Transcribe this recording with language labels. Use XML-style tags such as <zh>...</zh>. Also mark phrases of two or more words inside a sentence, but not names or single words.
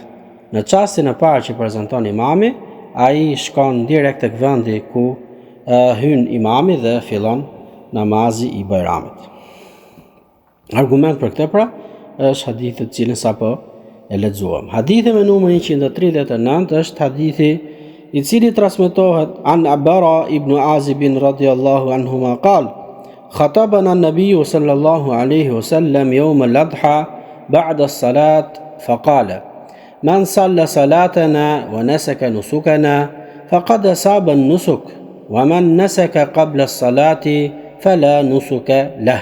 <sq>Në çastin e parë që prezanton imami, ai shkon direkt tek vendi ku hyn imami dhe fillon namazi i Bajramit. Argument për këtë pra është hadithi të cilin sapo e lexuam. Hadithi me numrin 139 është hadithi i cili transmetohet</sq> <ar>عن البراء بن عازب رضي الله عنهما قال خطبنا النبي صلى الله عليه وسلم يوم الأضحى بعد الصلاة فقال من صلى صلاتنا ونسك نسكنا فقد أصاب النسك ومن نسك قبل الصلاة فلا نسك له.</ar>